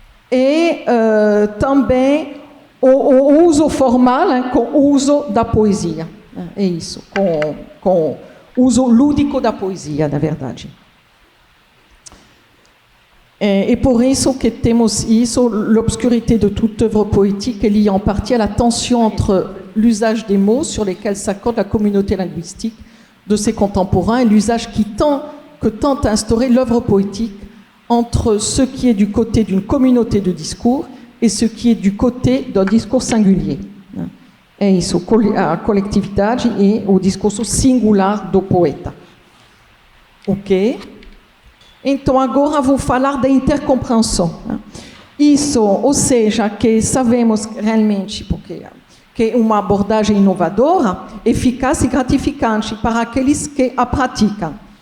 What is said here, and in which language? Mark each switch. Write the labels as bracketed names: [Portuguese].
[Portuguese] E também o uso formal, né, com o uso da poesia. É isso, com o uso lúdico da poesia, na verdade. [French] Et pour [Portuguese] isso que temos isso, [French] l'obscurité de toute œuvre poétique est liée en partie à la tension entre l'usage des mots sur lesquels s'accorde la communauté linguistique de ses contemporains et l'usage que tente à instaurer l'œuvre poétique entre ce qui est du côté d'une communauté de discours et ce qui est du côté d'un discours singulier. [Portuguese] É isso, a coletividade e o discurso singular do poeta. Ok? Então, agora vou falar da intercompreensão. Isso, ou seja, que sabemos realmente, porque que é uma abordagem inovadora, eficaz e gratificante para aqueles que a praticam.